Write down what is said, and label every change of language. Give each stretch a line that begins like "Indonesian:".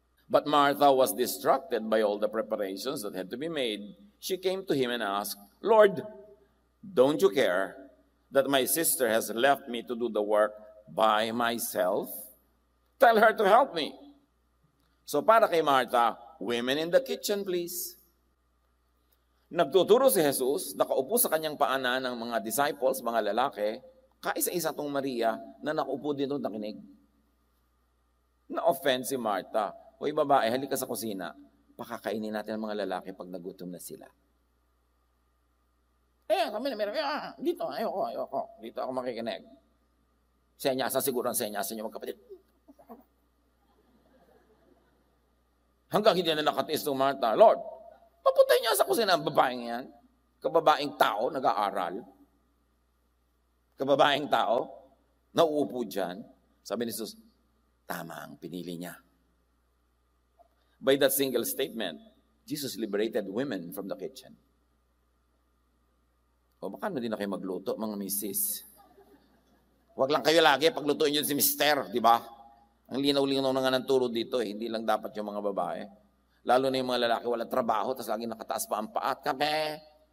English: But Martha was distracted by all the preparations that had to be made. She came to him and asked, Lord, don't you care that my sister has left me to do the work by myself? Tell her to help me.
Filipino: So para kay Martha,
English: women in the kitchen, please.
Filipino: Nagtuturo si Jesus, nakaupo sa kanyang paanan ng mga disciples, mga lalaki, kaisa-isa tong Maria na nakaupo din doon nakinig. Na-offend si Martha. Hoy babae, halika sa kusina. Pakakainin natin ang mga lalaki pag nagutom na sila. Kami na meron. Dito, ayoko. Dito ako makikinig. Senyasa, siguro ang senyasa niyo magkapatid. Hanggang hindi na nakatiis ng Martha, Lord, papuntay niya sa kusina ang babaeng yan. Kababaeng tao, nag-aaral. Kababaeng tao, nauupo dyan. Sabi ni Jesus, tama ang pinili niya.
English: By that single statement, Jesus liberated women from the kitchen.
Filipino: O baka na din na kayo magluto, mga misis. Huwag lang kayo lagi paglutuin yun si mister, di ba? Ang linaw-linaw na nga ng turo dito, hindi lang dapat yung mga babae. Lalo na yung mga lalaki walang trabaho, tapos lagi nakataas pa ang paat. Kape!